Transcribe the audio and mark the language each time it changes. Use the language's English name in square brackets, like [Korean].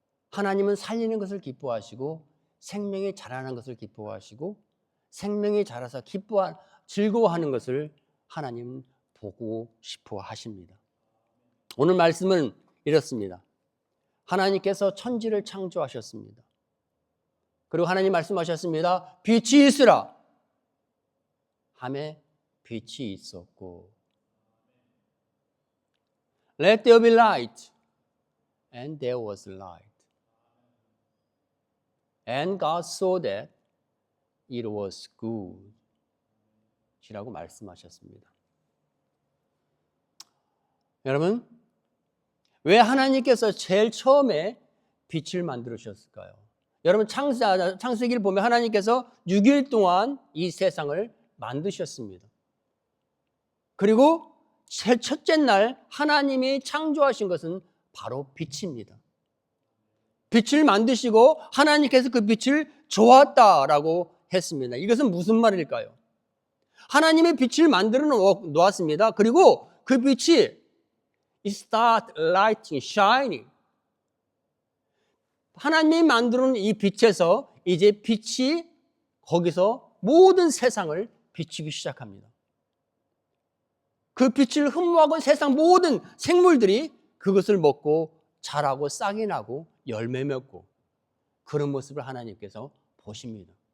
[Korean] 하나님은 살리는 것을 기뻐하시고 생명이 자라는 것을 기뻐하시고 생명이 자라서 즐거워하는 것을 하나님은 보고 싶어 하십니다. 오늘 말씀은 이렇습니다. 하나님께서 천지를 창조하셨습니다. 그리고 하나님 말씀하셨습니다. 빛이 있으라 하매 빛이 있었고 [English] Let there be light and there was light. And God saw that it was good. [Korean] 이라고 말씀하셨습니다. 여러분, 왜 하나님께서 제일 처음에 빛을 만들으셨을까요? 여러분, 창세기를 보면 하나님께서 6일 동안 이 세상을 만드셨습니다. 그리고 첫째 날 하나님이 창조하신 것은 바로 빛입니다. 빛을 만드시고 하나님께서 그 빛을 좋았다라고 했습니다. 이것은 무슨 말일까요? 하나님의 빛을 만들어 놓았습니다. 그리고 그 빛이 [English] It start lighting, shining. [Korean] 하나님이 만들어 놓은 이 빛에서 이제 빛이 거기서 모든 세상을 비추기 시작합니다. 그 빛을 흠모하고 세상 모든 생물들이 그것을 먹고 자라고 싹이 나고 열매 맺고 그런 모습을 하나님께서 보십니다.